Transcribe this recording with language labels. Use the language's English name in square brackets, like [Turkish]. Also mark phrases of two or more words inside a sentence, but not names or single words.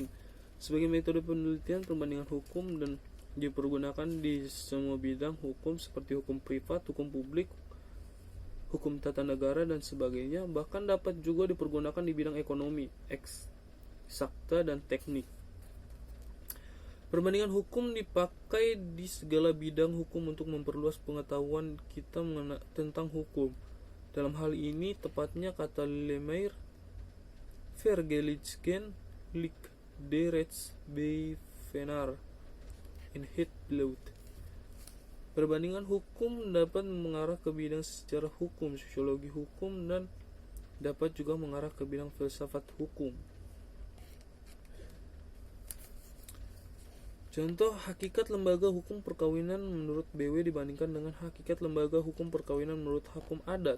[Indonesian] Sebagai metode penelitian, perbandingan hukum dan dipergunakan di semua bidang hukum seperti hukum privat, hukum publik, hukum tata negara, dan sebagainya, bahkan dapat juga dipergunakan di bidang ekonomi, eksakta, dan teknik. Perbandingan hukum dipakai di segala bidang hukum untuk memperluas pengetahuan kita tentang hukum. Dalam hal ini, tepatnya kata Lemaitre, [Dutch] vergelijken lik de rechtsbevinder in het bloed. [Indonesian] Perbandingan hukum dapat mengarah ke bidang sejarah hukum, sosiologi hukum, dan dapat juga mengarah ke bidang filsafat hukum. Contoh, hakikat lembaga hukum perkawinan menurut BW dibandingkan dengan hakikat lembaga hukum perkawinan menurut hukum adat.